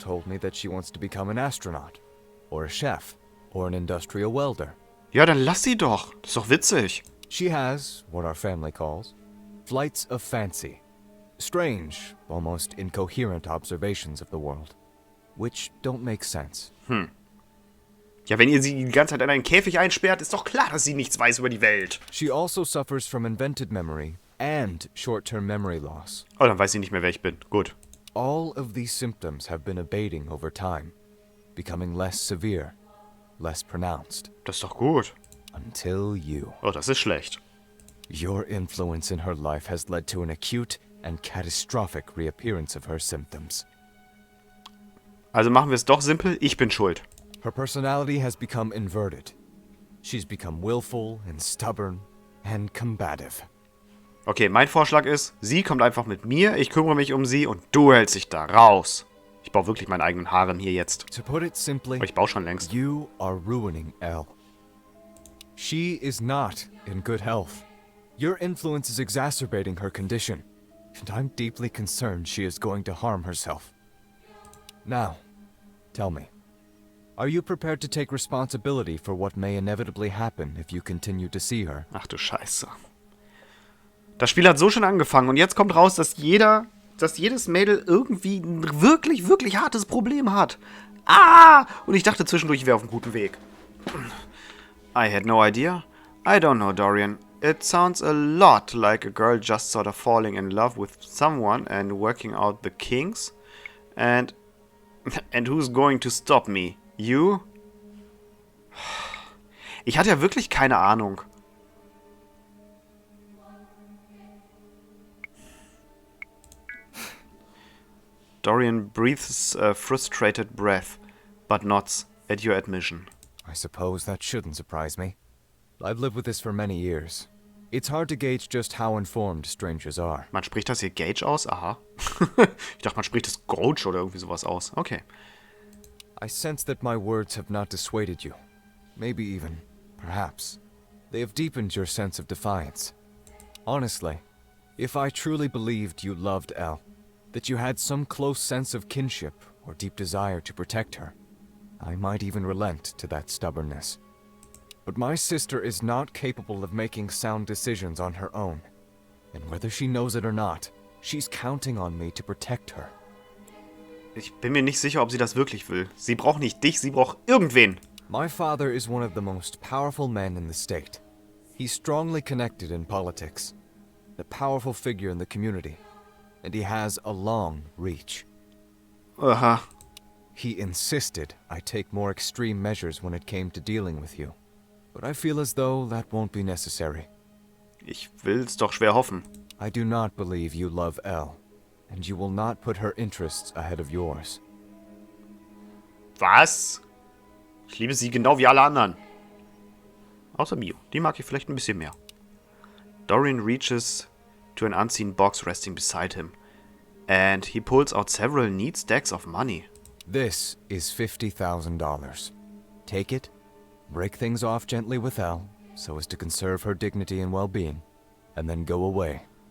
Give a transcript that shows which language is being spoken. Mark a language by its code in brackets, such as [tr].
[en] told me that she wants to become an astronaut, or a chef, or an industrial welder. [de] Ja, dann lass sie doch. Das ist doch witzig. [en] She has, what our family calls, flights of fancy. Strange, almost incoherent observations of the world, which don't make sense. [de] Ja, wenn ihr sie die ganze Zeit in einen Käfig einsperrt, ist doch klar, dass sie nichts weiß über die Welt. [en] She also suffers from invented memory and short-term memory loss. [de] Oh, dann weiß sie nicht mehr, wer ich bin. Gut. [en] All of these symptoms have been abating over time, becoming less severe, less pronounced. [de] Das ist doch gut. [en] Until you. [de] Oh, das ist schlecht. [en] Your influence in her life has led to an acute and catastrophic reappearance of her symptoms. [de] Also machen wir es doch simpel. Ich bin schuld. [en] Her personality has become inverted. She's become willful and stubborn and combative. [de] Okay, mein Vorschlag ist, sie kommt einfach mit mir, ich kümmere mich um sie und du hältst dich da raus. Ich baue wirklich meinen eigenen Harem hier jetzt. [en] To put it simply, [de] Aber ich baue schon längst. [en] you are ruining Elle. She is not in good health. Your influence is exacerbating her condition, and I'm deeply concerned she is going to harm herself. Now, tell me, are you prepared to take responsibility for what may inevitably happen if you continue to see her? [de] Ach du Scheiße. Das Spiel hat so schon angefangen und jetzt kommt raus, dass jedes Mädel irgendwie ein wirklich, wirklich hartes Problem hat. Ah! Und ich dachte zwischendurch, ich wäre auf einem guten Weg. [en] I had no idea. I don't know, Dorian. It sounds a lot like a girl just sort of falling in love with someone and working out the kinks. And who's going to stop me? You? [de] Ich hatte ja wirklich keine Ahnung. [en] Dorian breathes a frustrated breath, but nods at your admission. I suppose that shouldn't surprise me. I've lived with this for many years. It's hard to gauge just how informed strangers are. [de] Man spricht das hier Gage aus? Aha. Ich dachte, man spricht das Gauge oder irgendwie sowas aus. Okay. [en] I sense that my words have not dissuaded you. Maybe even, perhaps, they have deepened your sense of defiance. Honestly, if I truly believed you loved Elle, that you had some close sense of kinship or deep desire to protect her, I might even relent to that stubbornness. But my sister is not capable of making sound decisions on her own. And whether she knows it or not, she's counting on me to protect her. [de] Ich bin mir nicht sicher, ob sie das wirklich will. Sie braucht nicht dich, sie braucht irgendwen. [en] My father is one of the most powerful men in the state. He's strongly connected in politics, a powerful figure in the community, and he has a long reach. Aha. He insisted I take more extreme measures when it came to dealing with you. But I feel as though that won't be necessary. [de] Ich will's doch schwer hoffen. [en] I do not believe you love Elle, and you will not put her interests ahead of yours. [de] Was? Ich liebe sie genau wie alle anderen. Außer Mio. Die mag ich vielleicht ein bisschen mehr. [en] Dorian reaches to an unseen box resting beside him. And he pulls out several neat stacks of money. This is $50,000. Take it, break things off gently with Elle, so as to conserve her dignity and well-being, and then go away.